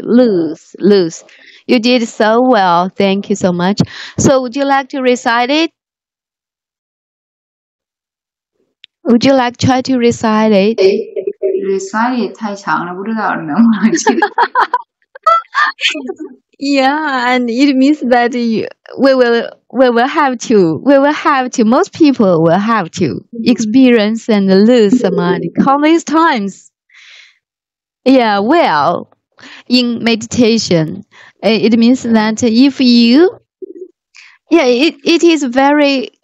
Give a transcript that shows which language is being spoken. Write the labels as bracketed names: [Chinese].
[English] Lose. You did so well. Thank you so much. So would you like to recite it? Would you like to try to recite it? [Chinese] Recite 太长了，不知道能不能记得。 [English] Yeah, and it means that we will have to, most people will have to experience and lose samadhi countless times. Yeah, well, in meditation, it means that if you, it is very